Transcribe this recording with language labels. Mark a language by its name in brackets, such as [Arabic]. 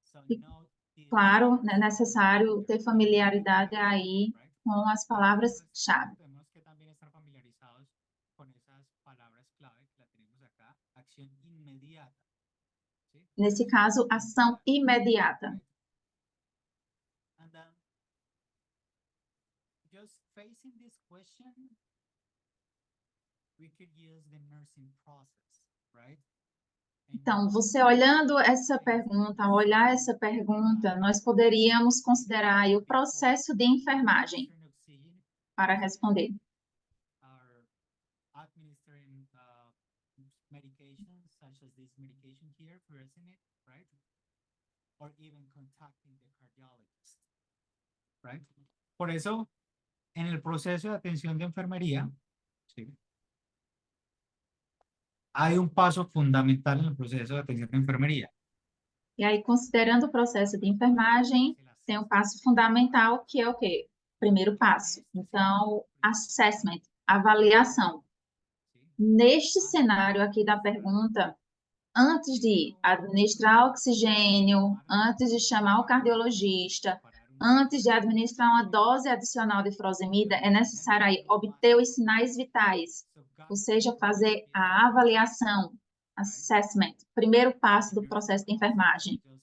[Portuguese] E, claro, é necessário ter familiaridade aí com as palavras-chave. [Spanish] Tenemos que también estar familiarizados con esas palabras clave que la tenemos acá, acción inmediata. ¿Sí? [Portuguese] Nesse caso, ação imediata. [English] And just facing this question, we could use the nursing process, right? [Portuguese] Então, você olhando essa pergunta, ao olhar essa pergunta, nós poderíamos considerar aí o processo de enfermagem para responder. [English] Are administering medications such as this medication here, furosemide, right? Or even contacting the cardiologist, right? [Spanish] Por eso, en el proceso de atención de enfermería, ¿sí? Hay un paso fundamental en el proceso de atención de enfermería. [Portuguese] E aí, considerando o processo de enfermagem, tem um passo fundamental, que é o quê? Primeiro passo. Então, assessment, avaliação. Neste cenário aqui da pergunta, antes de administrar oxigênio, antes de chamar o cardiologista, antes de administrar uma dose adicional de furosemida, é necessário aí obter os sinais vitais, ou seja, fazer a avaliação, assessment, primeiro passo do processo de enfermagem.